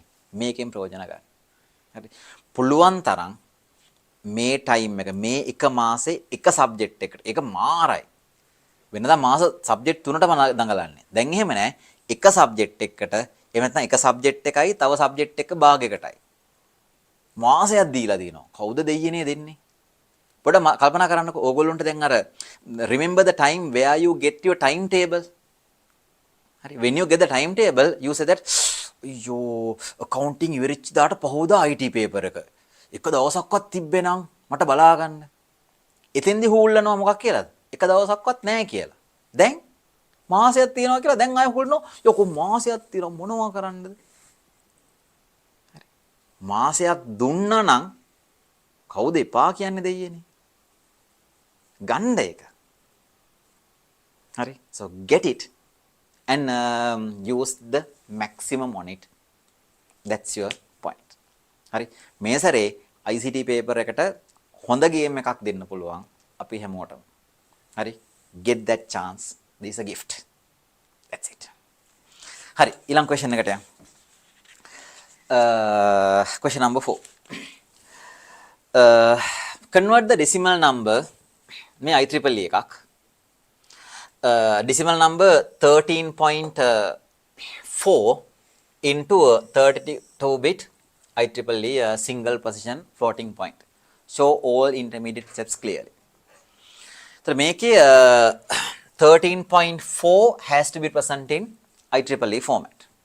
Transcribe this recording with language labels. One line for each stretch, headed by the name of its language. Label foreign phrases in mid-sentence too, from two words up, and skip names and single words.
Sinhala: මේකෙන් ප්‍රයෝජන ගන්න. හරි. පුළුවන් තරම් මේ time එක මේ එක මාසේ එක subject එකට. ඒක මාරයි. වෙනදා මාස subject 3ටම දඟලන්නේ. දැන් එහෙම නැහැ. එක subject එකකට එහෙම නැත්නම් එක subject එකයි තව subject එක භාගයකටයි. මාසයක් දීලා දිනවා. කවුද දෙයියනේ දෙන්නේ? පොඩ කල්පනා කරන්නකෝ ඕගොල්ලන්ට දැන් අර
English: remember the time where you get your timetable. හරි when you get the timetable you say that අයියෝ accounting
Sinhala: ඉවරෙච්ච දාට පහෝදා
English: IT paper එක.
Sinhala: එක දවසක්වත් තිබ්බේ මට බලා ගන්න. එතෙන්දි හූල්ලනවා මොකක් කියලාද? එක දවසක්වත් නැහැ කියලා. දැන් මාසයක් තියනවා කියලා දැන් ආයෙ හුල්නවා. යකෝ මාසයක් තියනවා මොනවා කරන්නද? හරි. මාසයක් දුන්නා නම් කවුද එපා කියන්නේ දෙයියනේ? ගන්න එක. හරි.
English: So get it and use the maximum on it. That's your point.
Sinhala: හරි. මේ සැරේ ICT paper එකට හොඳ game එකක් දෙන්න පුළුවන් අපි හැමෝටම. හරි.
English: Get that chance. This is a gift. That's it.
Sinhala: Hari, ilang question එකට යමු.
English: Question number 4. Convert the decimal number
Sinhala: මේ IEEE එකක්.
English: Decimal number 13.4 into a 32-bit IEEE single position floating point. Show all intermediate steps clearly. So make a 13.4 has to be present in IEEE format.